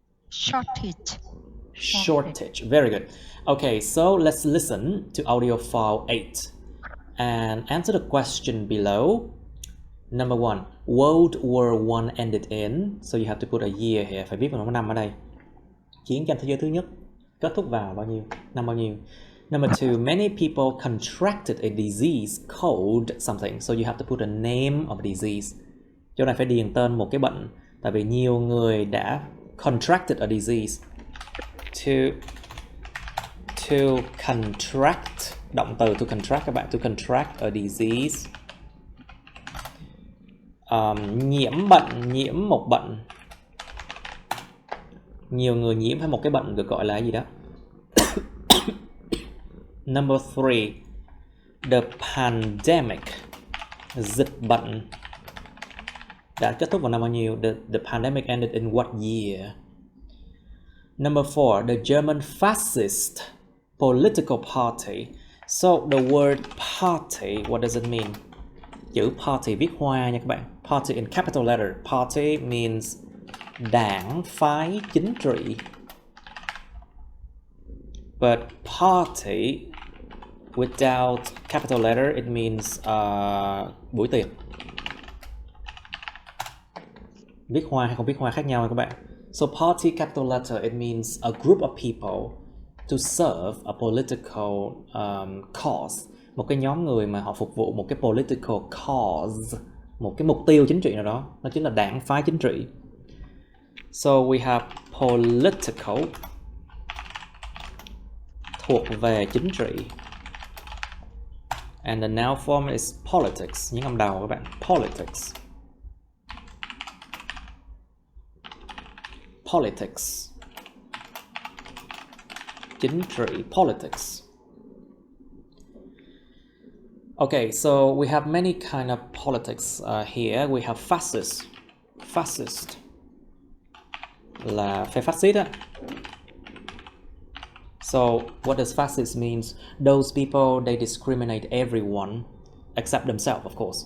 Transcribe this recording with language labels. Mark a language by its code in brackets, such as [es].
[en] Shortage. Shortage. Very good. Okay, so let's listen to audio file 8 and answer the question below. Number 1. World War I ended in. So you have to put a year here. [vi] Phải viết vào năm ở đây. Chiến tranh thế giới thứ nhất kết thúc vào bao nhiêu? Năm bao nhiêu? [en] Number 2. Many people contracted a disease called something. So you have to put a name of a disease. [vi] Chỗ này phải điền tên một cái bệnh. Tại vì nhiều người đã [en] contracted a disease. To contract. [vi] Động từ [en] to contract [vi] các bạn. [en] To contract a disease. [vi] Nhiễm bệnh, nhiễm một bệnh. Nhiều người nhiễm hay một cái bệnh được gọi là gì đó. [en] Number 3. The pandemic. [vi] Dịch bệnh đã kết thúc vào năm bao nhiêu? [en] The pandemic ended in what year? Number 4. The German fascist political party. So the word party, what does it mean? [vi] Chữ party viết hoa nha các bạn. [en] Party in capital letter. Party means [vi] đảng, phái, chính trị. [en] But party without capital letter, it means [vi] buổi tiệc. Viết hoa hay không viết hoa khác nhau nha các bạn. [en] So party capital letter, it means a group of people to serve a political cause. [vi] Một cái nhóm người mà họ phục vụ một cái [en] political cause, [vi] một cái mục tiêu chính trị nào đó. Nó chính là đảng phái chính trị. [en] So we have political, [vi] thuộc về chính trị. [en] And the noun form is politics. [vi] Những âm đầu các bạn. Politics. [en] Politics. [vi] Chính trị. Politics. [en] Okay, so we have many kind of politics here. We have fascist. [vi] Fascist là phe phát xít á. [en] So what does fascist means? Those people, they discriminate everyone except themselves, of course.